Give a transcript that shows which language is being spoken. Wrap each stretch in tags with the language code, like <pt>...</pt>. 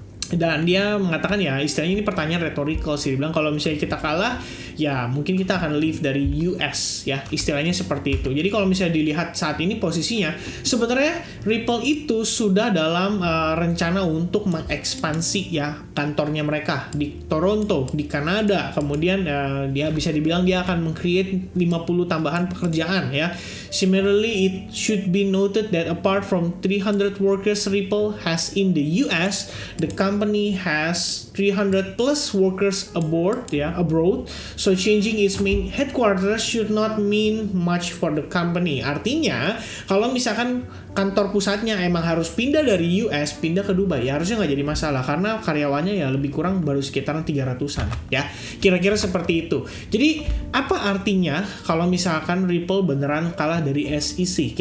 <id>Dan dia mengatakan ya istilahnya ini pertanyaan rhetorical sih. Dia bilang kalau misalnya kita kalah ya mungkin kita akan leave dari US ya, istilahnya seperti itu. Jadi kalau misalnya dilihat saat ini posisinya sebenarnya Ripple itu sudah dalam rencana untuk mengekspansi ya kantornya mereka di Toronto, di Kanada. Kemudian dia bisa dibilang dia akan meng-create 50 tambahan pekerjaan ya.</id> <en>Similarly, it should be noted that apart from 300 workers Ripple has in the US, the company has 300 plus workers abroad. So changing its main headquarters should not mean much for the company.</en> <id>Artinya, kalau misalkan kantor pusatnya emang harus pindah dari US, pindah ke Dubai, ya harusnya nggak jadi masalah karena karyawannya ya lebih kurang baru sekitaran 300-an ya. Kira-kira seperti itu. Jadi, apa artinya kalau misalkan Ripple beneran kalah dari SEC?</id>